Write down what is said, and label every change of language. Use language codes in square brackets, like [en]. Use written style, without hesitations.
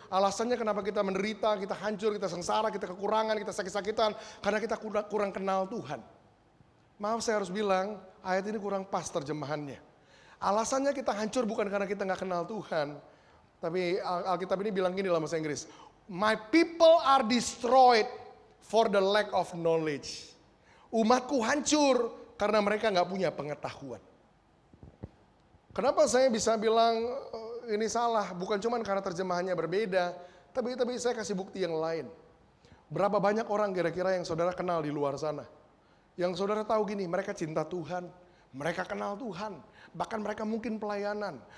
[id] Alasannya kenapa kita menderita, kita hancur, kita sengsara, kita kekurangan, kita sakit-sakitan. Karena kita kurang kenal Tuhan. Maaf saya harus bilang ayat ini kurang pas terjemahannya. Alasannya kita hancur bukan karena kita gak kenal Tuhan. Tapi Alkitab ini bilang gini dalam bahasa Inggris. [en] My people are destroyed for the lack of knowledge. [id] Umatku hancur karena mereka gak punya pengetahuan. Kenapa saya bisa bilang ini salah? Bukan cuma karena terjemahannya berbeda, tapi saya kasih bukti yang lain. Berapa banyak orang kira-kira yang saudara kenal di luar sana? Yang saudara tahu gini, mereka cinta Tuhan, mereka kenal Tuhan, bahkan mereka mungkin pelayanan.